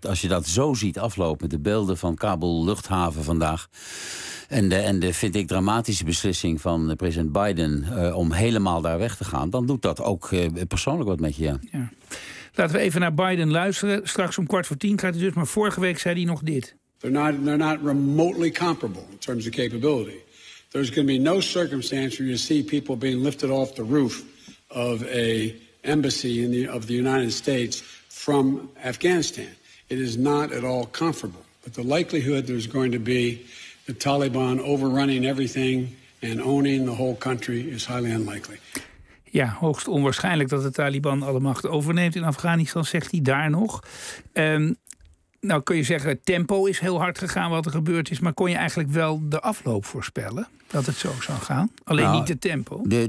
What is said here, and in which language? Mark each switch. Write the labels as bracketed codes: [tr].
[nl] Als je dat zo ziet aflopen met de beelden van Kabul luchthaven vandaag en de vind ik dramatische beslissing van president Biden om helemaal daar weg te gaan, dan doet dat ook persoonlijk wat met je. Ja. Laten we even naar Biden luisteren. Straks om 21:45 gaat hij dus, maar vorige week zei hij nog dit. [en] They're not remotely comparable in terms of capability. There's going to be no circumstance where you see people being lifted off the roof of a embassy of the United States from Afghanistan. It is not at all comfortable. But the likelihood there's going to be the Taliban overrunning everything and owning the whole country is highly unlikely. [nl] Ja, hoogst onwaarschijnlijk dat de Taliban alle macht overneemt in Afghanistan, zegt hij daar nog. Nou kun je zeggen, het tempo is heel hard gegaan wat er gebeurd is. Maar kon je eigenlijk wel de afloop voorspellen dat het zo zou gaan? Alleen nou, niet de tempo.